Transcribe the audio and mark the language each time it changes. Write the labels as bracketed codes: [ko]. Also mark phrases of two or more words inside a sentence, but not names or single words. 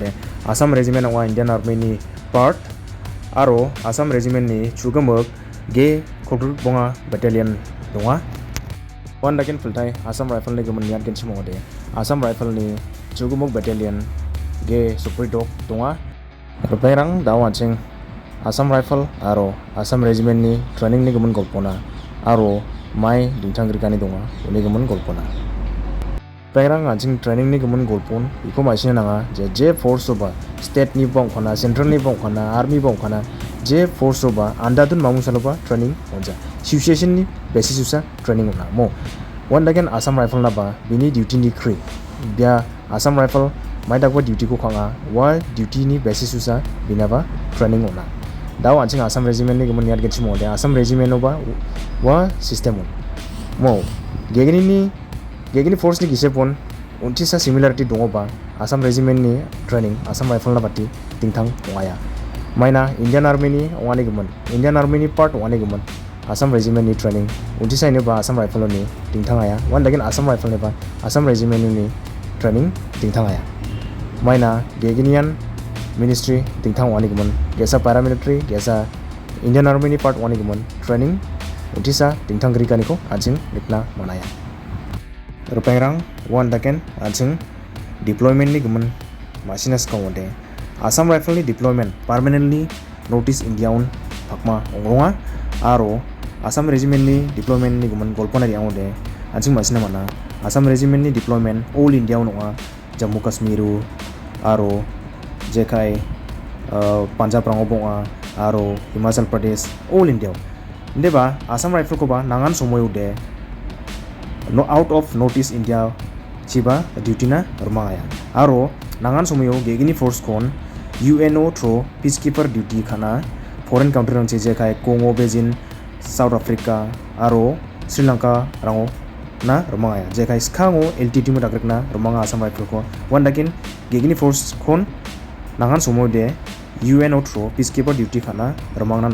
[grt] Assam Regiment nga Indian Army ni part aro Assam Regiment ni chugamuk ge kodur bonga battalion donga. Wandaken fultai Assam Rifle ni gaman nirken chimode. Assam Rifle ni chugamuk battalion ge superdog donga. Berpengrang dawan atsing Assam Rifle aro Assam Regiment ni training ni gaman golpona aro mai dingtangrika ni donga uni gaman golpona pengrang anjing training ni gaman golpon iko maisina nanga je force ba state ni bong khona central ni bong khona army bong khona je force ba andadun mamu saloba training onja situation ni basis usa training ona mo wandagen Assam Rifle na ba bini duty ni kri bia Assam Rifle mai dakwa duty ko khanga wa duty ni basis usa binaba training ona daw anjing Assam Regiment ni gaman yar genchi mo de Assam Regiment no ba wa system mo gegini force ni gisepon untisa similarity dongo ba Assam Regiment ni training Assam Rifle na bati tingthang ongaya maina Indian Army ni ongani gaman Indian Army ni part ongani gaman Assam Regiment ni training untisa ni ba Assam Rifle ni tingthang aya wan dagin Assam Rifle ni ba Assam Regiment ni training tingthang aya maina geginian Ministry tingthang wani gaman gesa paramilitary gesa Indian Army ni part wani gaman training untisa dingtangrika niko anjing litna manaya rupengrang wan daken anjing deployment ni gaman masinas kawode Assam Rifle ni [en] deployment permanently notice India [grt] un pakma ongronga aro Assam Regiment ni deployment ni gaman golpona yangode anjing masina mana Assam Regiment ni deployment [en] all India [grt] unga Jammu Kashmir aro jekai Punjab rangobonga aro Himachal Pradesh [en] all India [grt] ndeba Assam Rifle ko ba nangan somoy ude no [en] out of notice India [grt] chiba duty na rumaya aro nangan somoyo gegini force kon UNO through [en] peacekeeper duty [grt] khana [en] foreign country [grt] rang jekai Congo Basin South Africa aro Sri Lanka rango na rumaya jekai skango LTT mu dakrekna rumanga Assam Rifle ko wandakin gegini force kon nangan somoy de UNO through [en] peacekeeper duty [grt] khana romangna